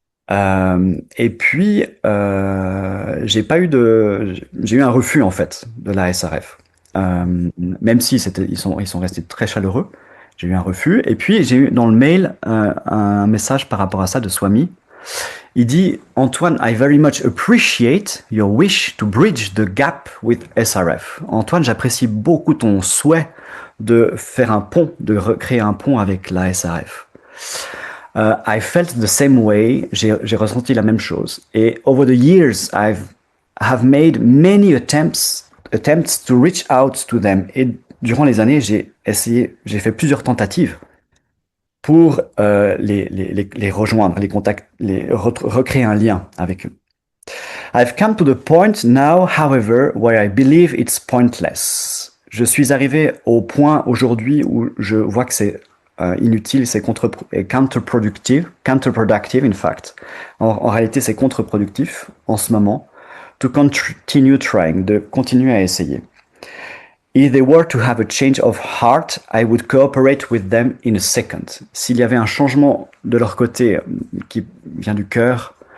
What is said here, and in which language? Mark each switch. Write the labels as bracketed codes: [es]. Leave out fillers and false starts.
[fr] Et puis, j'ai eu un refus en fait de la SRF. Même si ils sont restés très chaleureux, j'ai eu un refus. Et puis j'ai eu dans le mail un message par rapport à ça de Swami. Il dit, [en] Antoine, I very much appreciate your wish to bridge the gap with SRF. [fr] Antoine, j'apprécie beaucoup ton souhait de faire un pont, de recréer un pont avec la SRF. [en] I felt the same way. [fr] J'ai ressenti la même chose. [en] Et over the years, have made many attempts to reach out to them. [fr] Et durant les années, j'ai fait plusieurs tentatives pour les rejoindre, les contacter, recréer un lien avec eux. [en] I've come to the point now, however, where I believe it's pointless. [fr] Je suis arrivé au point aujourd'hui où je vois que c'est inutile, c'est [en] counterproductive, in fact. [fr] En réalité, c'est contre-productif en ce moment. [en] To continue trying, [fr] de continuer à essayer. [en] If they were to have a change of heart, I would cooperate with them in a second. [fr] S'il y avait un changement de leur côté qui vient du cœur,